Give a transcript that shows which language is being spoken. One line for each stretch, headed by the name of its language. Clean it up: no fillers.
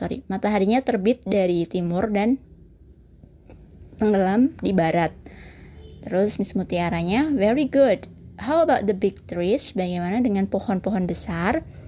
Indonesian: Mataharinya terbit dari timur dan tenggelam di barat. Terus Miss Mutiaranya,
English: very good. How about the big trees?
Indonesian: Bagaimana dengan pohon-pohon besar?